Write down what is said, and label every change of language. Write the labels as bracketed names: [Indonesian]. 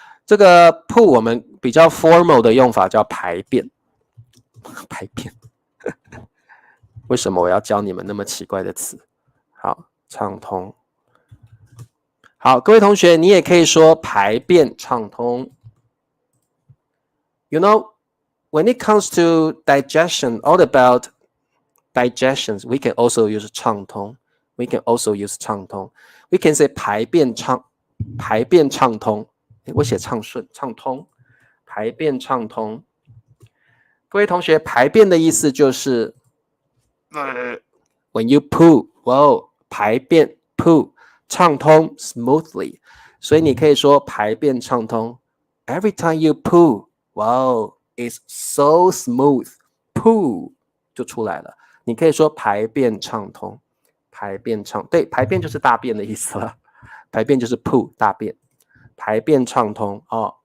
[Chinese] 这个 poo 我们比较 formal 的用法叫排便，排便。为什么我要教你们那么奇怪的词？好，畅通。好，各位同学，你也可以说排便畅通。 [English] You know, when it comes to digestion, all about digestions, we can also use 畅通。 We can also use 畅通。 We can say 排便畅通。 [Chinese] 我写畅顺、畅通，排便畅通。各位同学，排便的意思就是， [English] when you poo， [Chinese] 哇，排便 poo 畅通 smoothly， 所以你可以说排便畅通。 [English] Every time you poo， wow， it's so smooth， poo [Chinese] 就出来了。你可以说排便畅通，对，排便就是大便的意思了，排便就是 poo 大便，排便畅通哦。